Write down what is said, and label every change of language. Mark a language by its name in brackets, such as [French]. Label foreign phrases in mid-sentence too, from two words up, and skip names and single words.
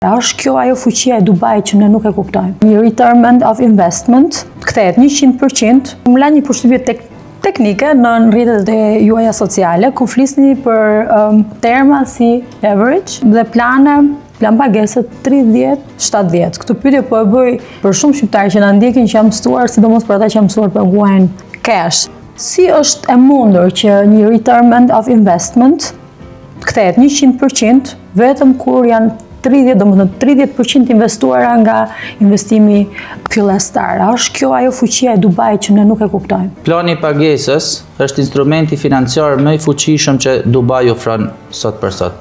[Albanian] Është kjo ajo fuqia e Dubait që ne nuk e kuptojmë. Një [English] return of investment [Albanian] kthehet 100%. Më la një përshtypje teknike në rrjetet e juaja sociale, ku flisni për terma si leverage dhe plan pagesë 30-70. Këtë pyetje po e bëj për shumë shqiptarë që na ndjekin, që janë mësuar, sidomos për ata që janë mësuar të paguajnë cash. Si është e mundur që një [English] return of investment [Albanian] kthehet 100% vetëm kur janë 30% investuara nga investimi fillestar? Është kjo ajo fuqia e Dubait që ne nuk e kuptojmë. Plani i pagesës është instrumenti financiar më i fuqishëm që Dubai ofron sot për sot.